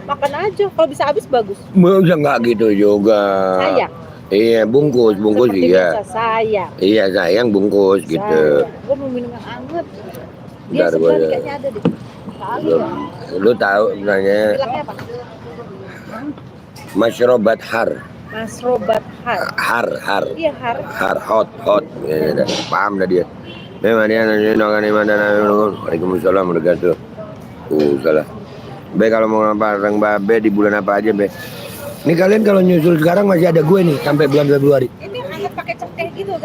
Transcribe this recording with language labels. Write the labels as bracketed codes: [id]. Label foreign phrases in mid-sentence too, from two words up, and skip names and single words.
[id] Makan aja, kalau bisa habis bagus. Udah nggak gitu juga. Sayang. Iya, bungkus Seperti iya. biasa, sayang. Iya sayang bungkus gitu. Gue mau minum yang hangat. Dia Bentar, sebelah gua- kayaknya ada deh. Kali ya. Lu tahu sebenarnya Bilangnya apa? [ar] مشروبات حار. مشروبات حار. Har. [id] Iya har. Hot. Ya, paham dah dia. Memang dia nanti doakan iman dan [ar] وعليكم السلام ورحمة الله وبركاته. [id] Salah. Be kalau mau bareng Babe di bulan apa aja Be? Ini kalian kalau nyusul sekarang masih ada gue nih sampai bulan Februari. Ini yang hangat pakai cengkeh gitu kan?